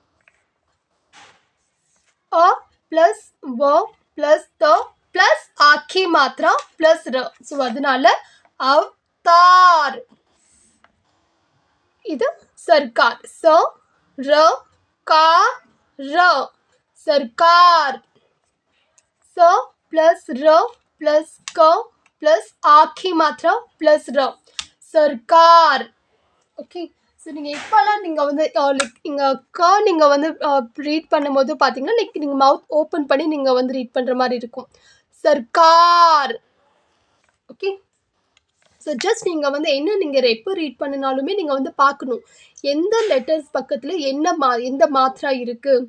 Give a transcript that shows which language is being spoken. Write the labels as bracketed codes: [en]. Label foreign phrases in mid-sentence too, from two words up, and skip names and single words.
[ta] அ ப்ளஸ் வ ப்ளஸ் த ப்ளஸ் ஆக்கி மாத்திரா ப்ளஸ் ர. ஸோ அதனால அவ்தார். இது சர்க்கார். ச ர கா ர सरकार. [hi] स प्लस र प्लस क प्लस आखी मात्रा प्लस र सरकार. [en] okay so [ta] நீங்கள் எப்போல்லாம் நீங்கள் வந்து லைக் இங்கே க நீங்கள் வந்து ரீட் பண்ணும்போது பார்த்தீங்கன்னா லைக் நீங்கள் [en] mouth open [ta] பண்ணி நீங்கள் வந்து ரீட் பண்ணுற மாதிரி இருக்கும். சர்க்கார். [en] okay so just [ta] நீங்கள் வந்து என்ன நீங்கள் எப்போ ரீட் பண்ணினாலுமே நீங்கள் வந்து பார்க்கணும் எந்த லெட்டர்ஸ் பக்கத்தில் எந்த மாத்திரா இருக்குது.